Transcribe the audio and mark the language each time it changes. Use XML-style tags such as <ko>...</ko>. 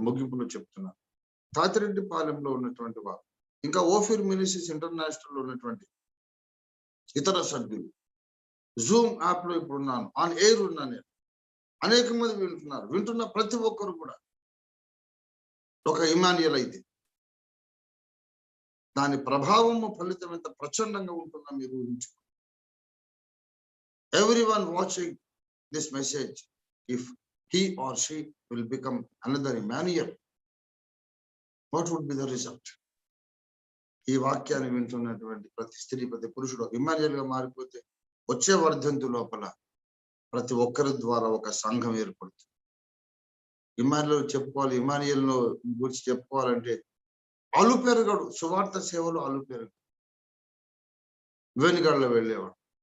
<te>ముగింపులో చెప్తున్నారు, తాతిరెడ్డి పాలెంలో ఉన్నటువంటి వారు, ఇంకా ఓఫీర్ మినిస్ట్రీస్ ఇంటర్నేషనల్ లో ఉన్నటువంటి ఇతర సభ్యులు జూమ్ యాప్ లో ఇప్పుడు ఉన్నాను, ఆన్ ఎయిర్ ఉన్నాను నేను. అనేక మంది వింటున్నారు. వింటున్న ప్రతి ఒక్కరు కూడా ఒక ఇమాన్యుయల్ అయితే దాని ప్రభావము ఫలితం ఎంత ప్రచండంగా ఉంటుందో మీరు ఊహించు.</te> <en>Everyone watching this message, if he or she will become another Emmanuel, what would be the result?</en> <te>ఈ వాక్యాన్ని వింటున్నటువంటి ప్రతి స్త్రీ, ప్రతి పురుషుడు ఇమాన్యుయల్ గా మారిపోతే వచ్చే వర్ధంతు లోపల ప్రతి ఒక్కరి ద్వారా ఒక సంఘం ఏర్పడుతుంది. ఇమాన్యుయల్ చెప్పుకోవాలి, ఇమాన్యుయల్ గురించి చెప్పుకోవాలంటే అలు పెరగడు, సువార్త సేవలో అలు పెరగడు, వెనుగడలో వెళ్ళేవాడు.</te>